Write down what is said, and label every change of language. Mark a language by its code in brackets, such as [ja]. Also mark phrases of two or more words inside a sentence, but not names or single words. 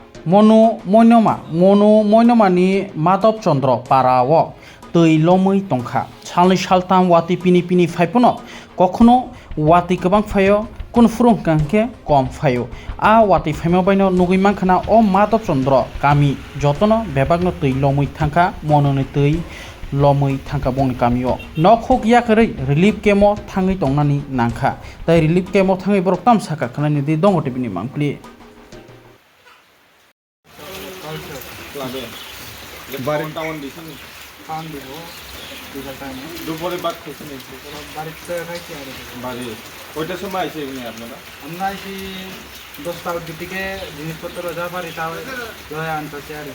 [brx] मनु मयनमा माधव चंद्र पाराव तै लमै तंखा सालनै सालथाम वाति पिनि पिनि फाइपनो कखनो वाति गोबां फायो कुन फुरुं गांके कम फायो आ वाति फाइमा बायनो नुगै मानखाना अ माधव चंद्र गामि जतन बेबागनो तै लमै थांखा मनोनै तै लमै थांखा बंनि गामियाव नखौ गियाखै रिलिफ केमो थाङै दंनानि नांखा तै रिलिफ केमो थाङै बरक ताम साका खानानि दि दंगटे बिनि मांक्लि [bn] বাড়ি টাউন দিছেন টাউন দিব দুটা টাইম দুপুরে বাদ খেয়েছেন বাড়িতে খাইছি আর বাড়ি ওইটার সময় আইসে এখানে আপনারা আমরা আইছি 10টার দিকে জিনিসপত্র যা পারি তাও লয়ে আনতেছি আর